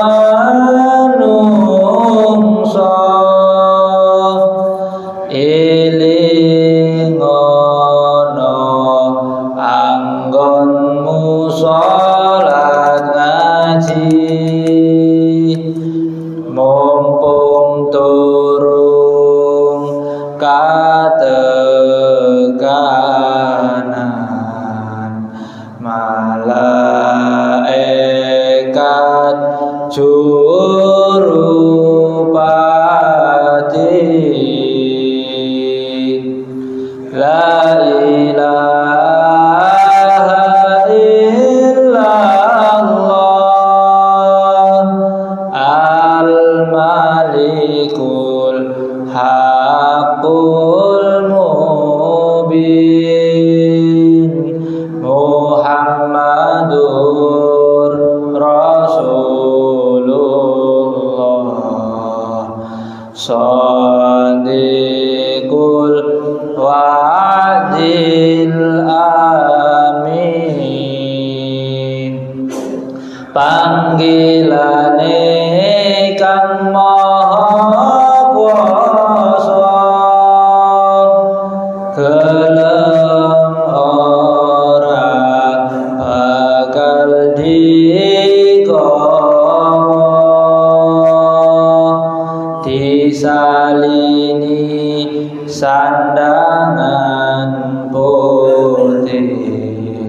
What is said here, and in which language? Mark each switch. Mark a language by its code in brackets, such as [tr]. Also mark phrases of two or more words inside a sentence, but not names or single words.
[jv] manungsa eling anggonmu sholat ngaji mumpung turung katekanan malaikat jurupati. [ar] لا إله إلا الله الملك ملك الحق المبين. محمد رسول الله صادق الوعد الأمين. [jv] Panggilane Kang Maha Kuwasa, gelem ora bakal dikowo, disalini sandangan putih.